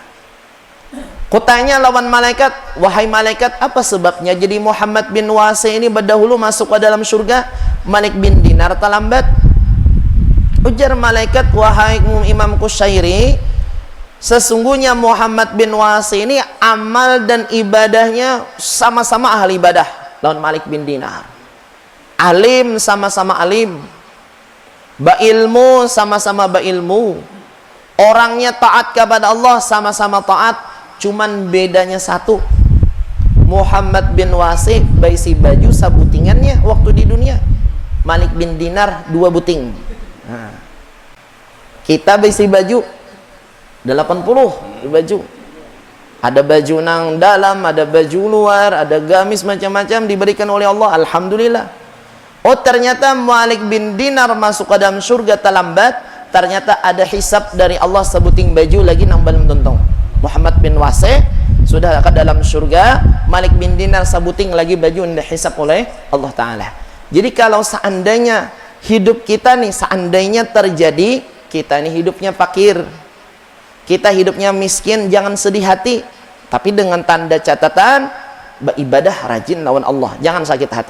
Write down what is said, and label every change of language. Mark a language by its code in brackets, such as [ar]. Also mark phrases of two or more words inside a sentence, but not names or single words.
[id] Kutanya lawan malaikat, wahai malaikat, apa sebabnya jadi Muhammad bin Wasi' ini berdahulu masuk ke dalam surga, Malik bin Dinar terlambat? Ujar malaikat, wahai Imam Qushairi, sesungguhnya Muhammad bin Wasi' ini amal dan ibadahnya sama-sama ahli ibadah lawan Malik bin Dinar. Alim sama-sama alim, bailmu sama-sama bailmu, orangnya taat kepada Allah sama-sama taat, cuman bedanya satu, Muhammad bin Wasi' baisi baju sabutingannya waktu di dunia, Malik bin Dinar 2 buting. Nah, kita baisi baju 80 baju, ada baju nang dalam, ada baju luar, ada gamis macam-macam diberikan oleh Allah, alhamdulillah. Oh ternyata Malik bin Dinar masuk ke dalam surga terlambat, ternyata ada hisab dari Allah sebuting baju lagi [bjn] nang belum tuntung. [id] Muhammad bin Wasi' sudah ke dalam surga, Malik bin Dinar sebuting lagi baju yang dihisab oleh Allah Ta'ala. Jadi kalau seandainya hidup kita nih, seandainya terjadi kita nih hidupnya fakir, kita hidupnya miskin, jangan sedih hati, tapi dengan tanda catatan beribadah rajin lawan Allah, jangan sakit hati.